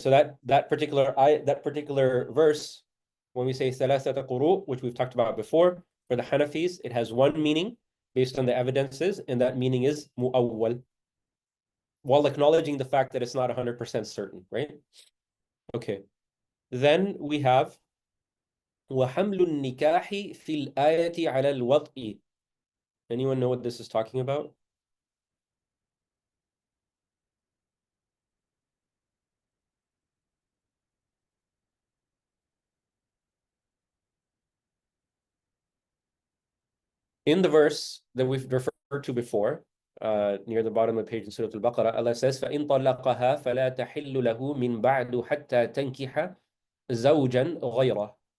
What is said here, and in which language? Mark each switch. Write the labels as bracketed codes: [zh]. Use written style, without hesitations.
[en] So that particular ayah, that particular verse, when we say thalathata quru, which we've talked about before, for the Hanafis, it has one meaning based on the evidences, and that meaning is mu'awwal, while acknowledging the fact that it's not 100% certain, right? Okay. Then we have [ar] وحمل النكاح في الآية على الوطء. [en] Anyone know what this is talking about? In the verse that we've referred to before, near the bottom of the page in Surah Al-Baqarah, Allah says, [ar] فَإِن طَلَّقَهَا فَلَا تَحِلُّ لَهُ مِن بَعْدُ حَتَّى تَنْكِحَ زَوْجًا غَيْرَهُ.